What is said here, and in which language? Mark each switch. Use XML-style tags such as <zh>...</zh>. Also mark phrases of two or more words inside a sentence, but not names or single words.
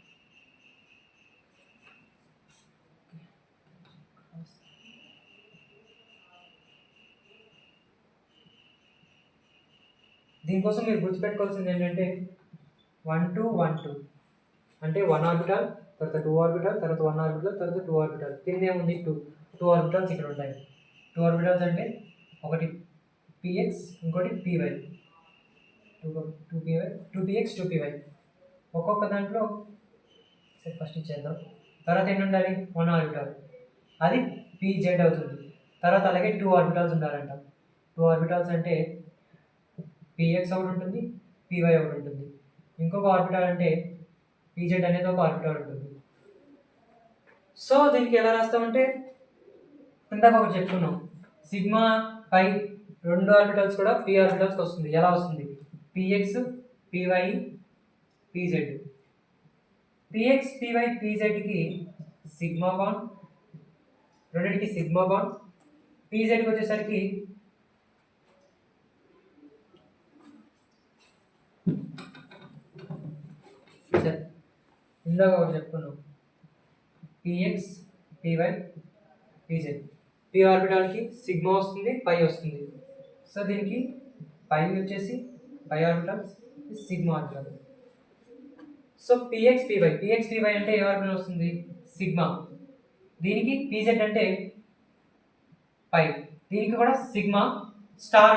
<te>దీనికోసం మీరు గుర్తుపెట్టుకోవాల్సింది ఏంటంటే 1 2 1 2 అంటే 1 ఆర్బిటల్ తర్వాత 2 ఆర్బిటల్ తర్వాత 1 ఆర్బిటల్ తర్వాత 2 ఆర్బిటల్ కింద ఏముంది 2 ఆర్బిటల్స్ ఇక్కడ ఉంటాయి 2 ఆర్బిటల్స్ అంటే ఒకటి px ఇంకోటి py 2px 2py ఒక్కొక్క దాంట్లో సరే ఫస్ట్ ఇచ్చేద్దాం తర్వాత ఎన్ని ఉండాలి 1 ఆర్బిటల్ అది pz అవుతుంది తర్వాత అలాగే 2 ఆర్బిటల్స్ ఉండాలంట 2 ఆర్బిటల్స్ అంటే px ఒకటి ఉంటుంది py ఒకటి ఉంటుంది ఇంకొక ఆర్బిటల్ అంటే pz అనేది ఒక ఆర్బిటల్ ఉంటుంది సో దీనికి ఎలా రాస్తామంటే ఇందాక ఒకటి చెప్పుకున్నాం సిగ్మా పై 2 ఆర్బిటల్స్ కూడా p ఆర్బిటల్స్కి వస్తుంది ఎలా వస్తుంది px py pz px py pzకి</te> <en>sigma bond</en> <te>రెండింటికి</te> <en>sigma bond</en> <te>pzకి వచ్చేసరికి ఇందాక ఒకటి చెప్పుకున్నాం px py pz p ఆర్బిటాల్కి సిగ్మా వస్తుంది పై వస్తుంది సో దీనికి పై వచ్చేసి</te> <en>pi orbitals sigma orbital</en> <te>సో px py అంటే ఏ ఆర్బిటల్ వస్తుంది సిగ్మా దీనికి pz అంటే పై దీనికి కూడా</te> <en>sigma star</en>